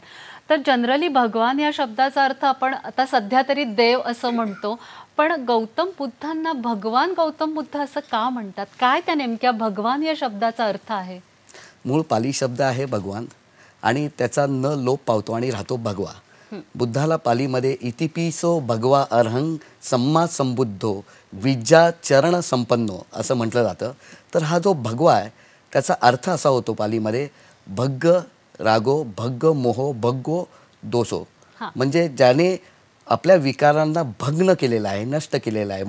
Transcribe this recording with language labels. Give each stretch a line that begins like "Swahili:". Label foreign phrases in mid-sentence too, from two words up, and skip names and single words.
Marathi: तर जनरली भगवान या शब्दाचा अर्थ आपण आता सध्या तरी देव असं म्हणतो, पण गौतम बुद्धांना भगवान गौतम बुद्ध असं का म्हणतात? काय त्या नेमक्या भगवान या शब्दाचा अर्थ आहे? मूळ पाली शब्द आहे भगवान आणि त्याचा न लोप पावतो आणि राहतो भगवा. बुद्धाला पालीमध्ये
Pali: इतिपिसो भगवा अर्हंग सम्मा संबुद्धो विद्या चरण संपन्नो
Marathi: असं म्हटलं जातं. तर हा जो भगवा आहे त्याचा अर्थ असा होतो पालीमध्ये
Pali: भग्ग रागो, भग्ग मोहो, भग्गो दोषो.
Marathi: म्हणजे ज्याने आपल्या विकारांना भग्न केलेला आहे, नष्ट केलेला आहे.